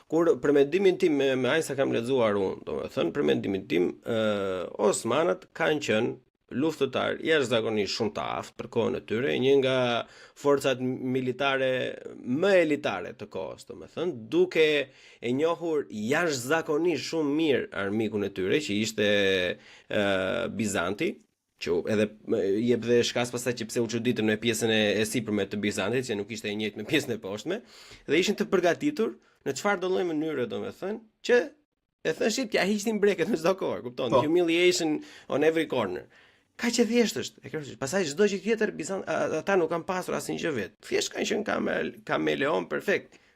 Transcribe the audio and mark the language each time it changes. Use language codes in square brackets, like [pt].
[sq] Kur për mendimin tim me aq sa kam lexuar unë, do me thënë për mendimin tim, Osmanët kanë qenë luftëtar jashtëzakonisht shumë të aftë për kohën e tyre, një nga forcat militare më elitare të kohës, do me thënë, duke e njohur jashtëzakonisht shumë mirë armikun e tyre, që ishte Bizanti, që edhe jep dhe shkas pastaj që pse u çuditën në pjesën e sipërme të Bizantit, që nuk ishte e njëjtë me pjesën e poshtme, dhe ishin të përgatitur në çfarë do lloj mënyre, domethënë, që e thëshit t'ja hiqnin breket në çdo kohë, kupton? [en] Humiliation on every corner. [sq] Kaq e thjesht është. E kërkosh. Pastaj çdo gjë tjetër ata nuk kanë pasur asnjë gjë vet. Thjesht kanë qenë kameleon perfekt.